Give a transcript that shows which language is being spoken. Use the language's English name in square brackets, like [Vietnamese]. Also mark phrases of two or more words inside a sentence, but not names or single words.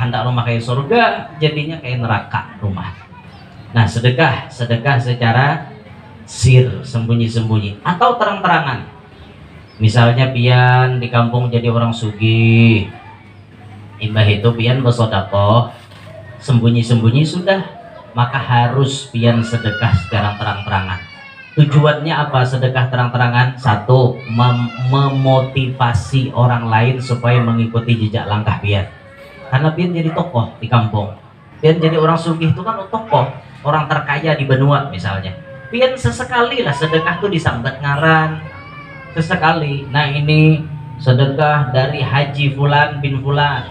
[Indonesian] Hendak rumah kayak surga jadinya kayak neraka rumah. Nah sedekah secara sir, sembunyi-sembunyi atau terang-terangan. [Banjar] Misalnya pian di kampung jadi orang sugih, imbah itu pian bersedekah sembunyi-sembunyi sudah, maka harus pian sedekah secara terang-terangan. [Indonesian] Tujuannya apa sedekah terang-terangan? Satu, memotivasi orang lain supaya mengikuti jejak langkah pian. [Banjar] Karena pian jadi tokoh di kampung, pian jadi orang sugih itu kan tokoh, orang terkaya di benua misalnya. Pian sesekali lah sedekah tuh disambat ngaran sesekali. [Indonesian] Nah ini sedekah dari Haji Fulan bin Fulan.